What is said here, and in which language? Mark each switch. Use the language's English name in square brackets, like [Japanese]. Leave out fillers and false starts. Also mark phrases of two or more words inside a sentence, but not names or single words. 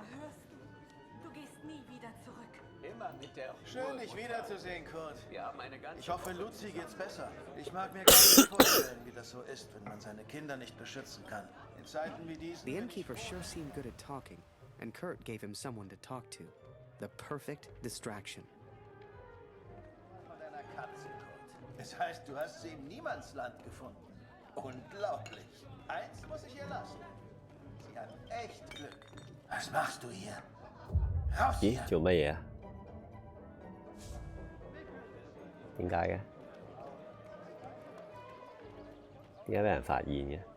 [German] Hörst du? Du gehst nie wieder zurück. Immer mit der Schön, dich wiederzusehen, Kurt. Wir haben eine ganze... Ich hoffe, Luzi geht's besser. Ich mag mir gar nicht vorstellen, wie das so ist, wenn man seine Kinder nicht beschützen kann. In Zeiten wie diesen... [English] The innkeeper sure seemed good at talking, and Kurt gave him someone to talk to. The perfect distraction. [German] Von deiner Katze, Kurt. Das heißt, du hast sie im Niemandsland gefunden. Unglaublich. Eins muss ich ihr lassen. Sie hat echt Glück. Was machst du hier? Raus [Cantonese] 咦？ [German] hier! [Cantonese] 做乜嘢啊？點解嘅？點解俾人發現嘅？